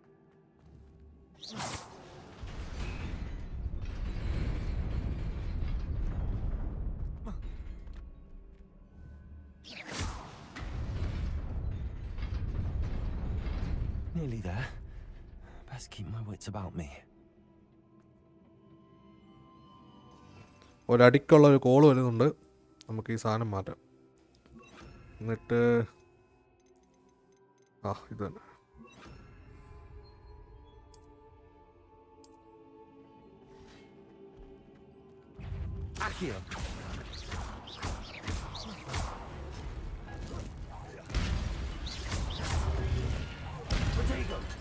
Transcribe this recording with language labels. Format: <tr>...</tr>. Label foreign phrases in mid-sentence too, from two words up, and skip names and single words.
<en>Nearly there. Best keep my wits about me.</en> <ml>ഒരടിക്കുള്ള ഒരു കോൾ വരുന്നുണ്ട്. നമുക്ക് ഈ സാധനം മാറ്റാം. എന്നിട്ട് ഇത് തന്നെ. Accio. Potato.</ml>